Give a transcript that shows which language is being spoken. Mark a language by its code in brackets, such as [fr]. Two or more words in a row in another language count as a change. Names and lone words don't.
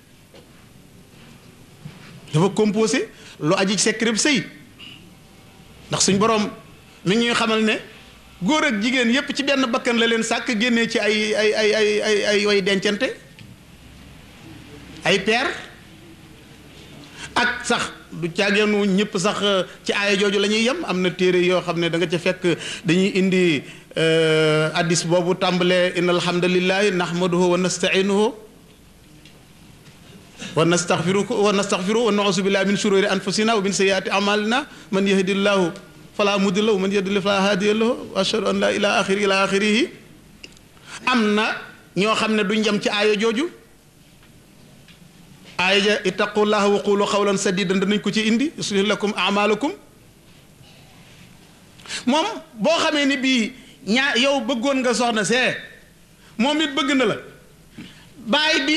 [wo] sëy ndax suñ borom mi ngi ñuy xamal ne góor ak jigéen yépp ci benn bakkan la leen sàkk génnee ci ay way dencante ay peer ak sax du caageenu ñëpp sax ci aaya jooju la ñuy yem am na téere yoo xam ne da nga ca fekk dañuy indi hadis boobu tàmbalee [ar] إن الحمد لله نحمده ونستعينه ونستغفره ونعوذ بالله من شرور أنفسنا ومن سيئات أعمالنا من يهده الله فلا مضل له ومن يضلل فلا هادي له وأشهد أن لا إله إلا آخره [wo] am na ñoo xam ne duñ jëm ci aaya jooju aaya ja [ar] اتقوا الله وقولوا قولا سديدا [wo] danañ ko ci indi [ar] يصلح لكم أعمالكم [wo] moom boo xamee ni bii yow bëggoon nga soxna see moom it bëgg na la baay bi